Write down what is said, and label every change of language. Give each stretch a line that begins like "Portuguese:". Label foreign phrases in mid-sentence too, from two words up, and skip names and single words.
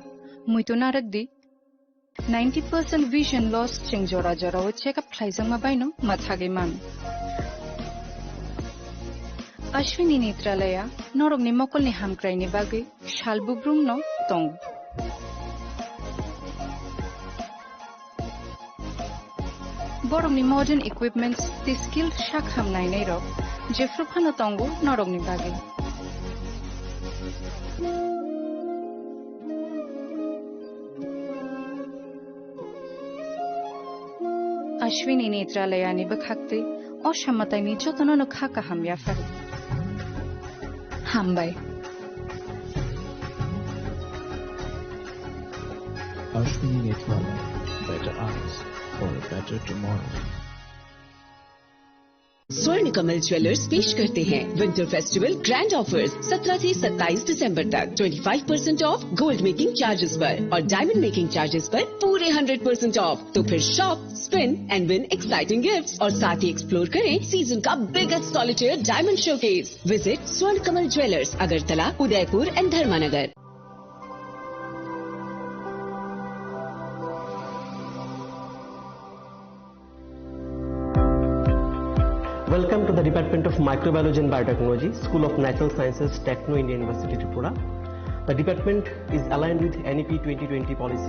Kok Borok: Muito narakdi 90% vision loss cheng jora jora o check up thlaijang ma baino mathage man. Ashwini Netralaya norogni mokol ni hamkraini bagi shalbubrum no tong. Borogni
English: modern equipments
Kok Borok: the skilled shakham nainai rok jefrukhano tongo norogni bagi. Ashwini Netralaya ni bakhakte oshammatai ni jotono no khaka hamya far. Hambai. Ashwini Netralaya,
English: better eyes for a better tomorrow.
Hindi: स्वर्ण कमल ज्वेलर्स पेश करते हैं
English: Winter Festival Grand Offers
Hindi: 17 से 27 दिसंबर तक 25%
English: off gold making charges
Hindi: पर और
English: diamond making charges
Hindi: पर पूरे 100% ऑफ। तो फिर
English: shop, spin and win exciting gifts
Hindi: और साथ ही
English: एक्सप्लोर करें season का biggest solitaire diamond showcase। visit Swarna Kamal Jewellers, Agartala, Udaipur and Dharmanagar. Welcome to the Department of Microbiology and Biotechnology, School of Natural Sciences, Techno India University, Tripura. The department is aligned with NEP 2020 policy.